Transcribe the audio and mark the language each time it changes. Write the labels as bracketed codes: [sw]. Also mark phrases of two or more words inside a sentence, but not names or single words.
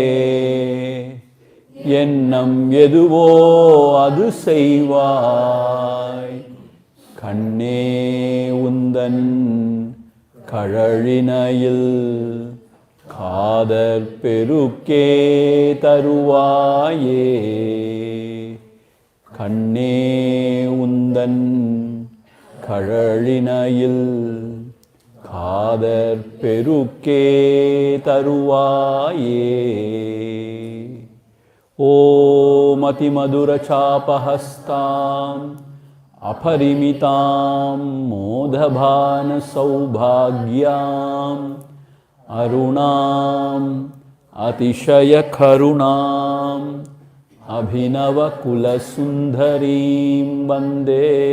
[ta] எண்ணம் எதுவோ அது செய்வாய் கண்ணே உந்தன் கழலினையில் காதற் பெருக்கே தருவாயே கண்ணே உந்தன் கழலினையில் காதற் பெருக்கே தருவாயே. [sa] ॐ अतिमधुर चापहस्ताम् अपरिमितां मोदभान सौभाग्यां अरुणां अतिशय करुणां अभिनव कुलसुंदरीं वन्दे.